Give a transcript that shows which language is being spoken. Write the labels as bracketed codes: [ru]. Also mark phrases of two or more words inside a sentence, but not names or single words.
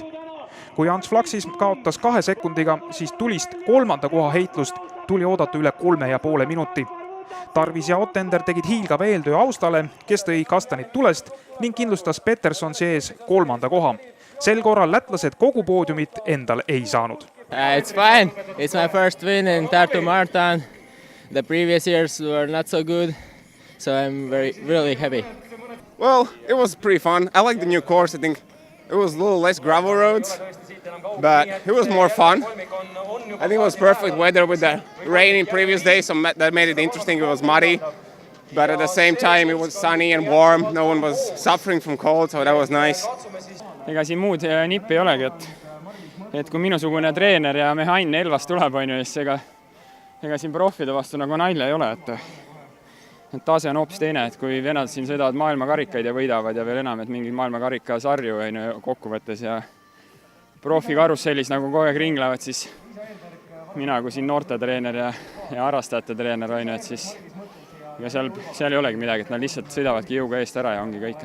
[et] Kui Ants Flaxis kaotas 2 sekundiga, siis tulist 3. koha heitlust tuli oodata üle 3,5 minuti. Tarvis ja Ottender tegid hiilgava eeltöö Austale, kes tõi kastanid tulest ning kindlustas Peterson sees 3. koha. Sel korral lätlased kogu poodiumit endal ei saanud. [en] It's fine. It's my first win in Tartu Marathon. The previous years were not so good, so I'm really happy. Well, it was pretty fun. I like the new course. I think it was a little less gravel roads, but it was more fun. I think it was perfect weather with the rain in previous days, so that made it interesting. It was muddy, but at the same time it was sunny and warm. No one was suffering from cold, so that was nice. [et] Ega siin muud nippi ei olegi, et kui minusugune treener ja Mihhail Elvas tuleb, siis ega siin profide vastu nagu nalja ei ole, et tase on hoopis teine, et kui venad siin sõidavad maailmakarikaid ja võidavad ja veel enam, et mingid maailmakarika sarju kokkuvõttes ja profikarussellis nagu kogu aeg ringlevad, siis mina kui siin noortetreener ja harrastajate treener, et siis seal ei olegi midagi, et nad lihtsalt sõidavadki jõuga eest ära ja ongi kõik.